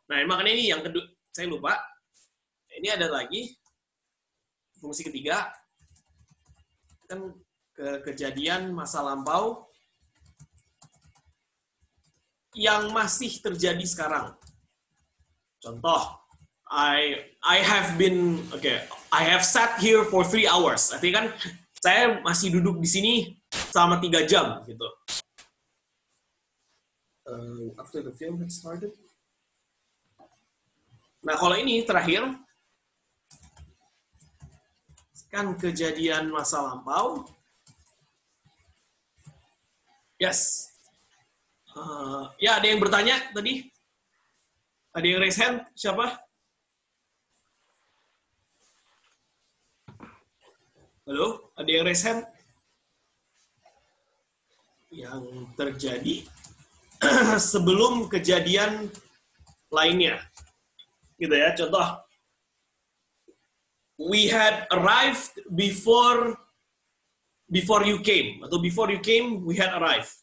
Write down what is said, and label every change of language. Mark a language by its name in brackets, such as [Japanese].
[Indonesian] Nah, makanya ini yang kedua, saya lupa. Ini ada lagi fungsi ketiga, kan kejadian masa lampau yang masih terjadi sekarang. [English] Contoh, I have sat here for 3 hours. [Indonesian] Artinya kan saya masih duduk di sini selama 3 jam gitu. [English] After the film had started. [Indonesian] Nah, kalau ini terakhir kan kejadian masa lampau. [English] Yes. [Indonesian] Ya, ada yang bertanya tadi? Ada yang [English] raise hand? [Indonesian] Siapa? Halo? Ada yang [English] raise hand? [Indonesian] Yang terjadi sebelum kejadian lainnya. Gitu ya, contoh. [English] We had arrived before you came. Atau before you came, we had arrived.